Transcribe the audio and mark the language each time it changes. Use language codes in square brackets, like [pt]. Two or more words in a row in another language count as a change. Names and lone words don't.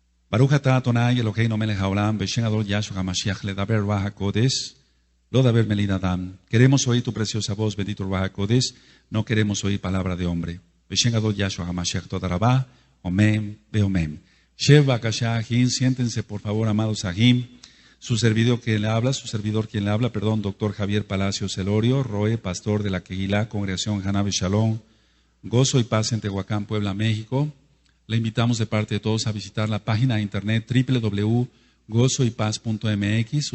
[he] ברוך אתה אדוני אלוהינו מלך העולם, בשם אדון ישוע המשיח לדבר רוח הקודש, לא דבר מילין אדם. [es] Queremos oír tu preciosa voz, bendito [he] רוח הקודש, [es] no queremos oír palabra de hombre. [he] בשם אדון ישוע המשיח תודה רבה, אמן, ואמן. שב בבקשה אחים, [es] siéntense por favor, amados Ahim. Su servidor quien le habla, doctor Javier Palacios Elorio, Roe, pastor de la Kehilá, Congregación Hanabe Shalom, Gozo y Paz en Tehuacán, Puebla, México. Le invitamos de parte de todos a visitar la página de internet www.gozoypaz.mx.